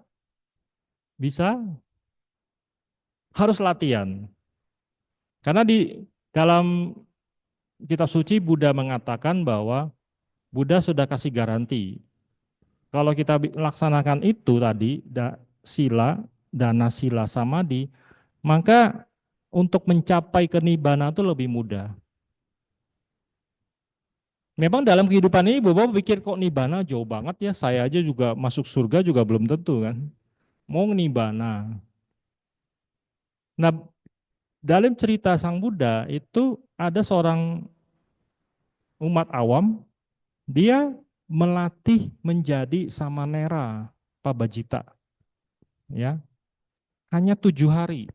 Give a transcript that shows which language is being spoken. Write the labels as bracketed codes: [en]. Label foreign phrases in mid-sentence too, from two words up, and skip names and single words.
[id] Bisa? Harus latihan. Karena di dalam kitab suci Buddha mengatakan bahwa Buddha sudah kasih garansi. Kalau kita laksanakan itu tadi, sila, dana sila samadhi, maka untuk mencapai kenibbana itu lebih mudah. Memang dalam kehidupan ini Bapak pikir kok nibbana jauh banget ya, saya aja juga masuk surga juga belum tentu kan. Mau nibbana. Nah, dalam cerita Sang Buddha itu ada seorang umat awam, dia melatih menjadi [pi] samanera pabajita, [id] ya, hanya 7 hari.